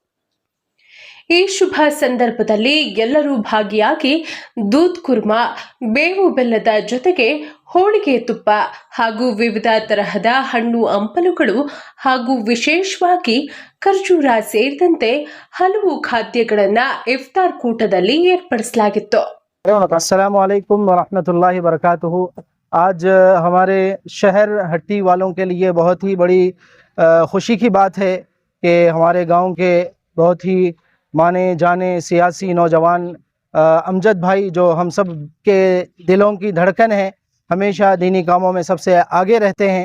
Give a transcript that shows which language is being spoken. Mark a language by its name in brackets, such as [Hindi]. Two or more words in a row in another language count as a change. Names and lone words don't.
[Kannada] ಈ ಶುಭ ಸಂದರ್ಭದಲ್ಲಿ ಎಲ್ಲರೂ ಭಾಗಿಯಾಗಿ ದೂದ್ ಕುರ್ಮಾ, ಬೇವು ಬೆಲ್ಲದ ಜೊತೆಗೆ ಹೋಳಿಗೆ ತುಪ್ಪ ಹಾಗೂ ವಿವಿಧ ತರಹದ ಹಣ್ಣು ಹಂಪಲುಗಳು ಹಾಗೂ ವಿಶೇಷವಾಗಿ ಖರ್ಜೂರ ಸೇರಿದಂತೆ ಹಲವು ಖಾದ್ಯಗಳನ್ನು ಇಫ್ತಾರ್ ಕೂಟದಲ್ಲಿ ಏರ್ಪಡಿಸಲಾಗಿತ್ತು. [Arabic] السلام عليكم ورحمة الله وبركاته. [Hindi] आज हमारे शहर हट्टी वालों के लिए बहुत ही बड़ी खुशी की बात है कि हमारे गांव के बहुत ही माने जाने सियासी नौजवान अमजद भाई, जो हम सब के दिलों की धड़कन है, हमेशा दीनी कामों में सबसे आगे रहते हैं।